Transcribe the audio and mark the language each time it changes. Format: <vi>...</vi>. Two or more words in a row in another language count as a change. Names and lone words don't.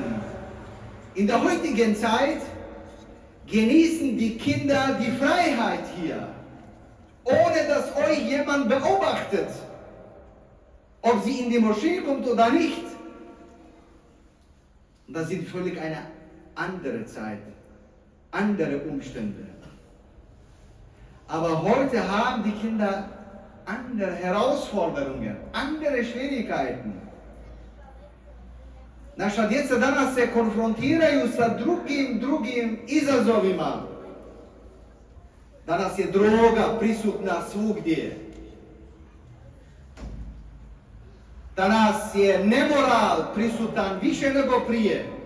<de>In der heutigen Zeit genießen die Kinder die Freiheit hier, ohne dass euch jemand beobachtet, ob sie in die Moschee kommt oder nicht. Das sind völlig eine andere Zeit, andere Umstände. Aber heute haben die Kinder andere Herausforderungen, andere Schwierigkeiten.</de> <bs>Naša djeca danas se konfrontiraju sa drugim izazovima. Danas je droga prisutna svugdje. Danas je nemoral prisutan više nego prije.</bs>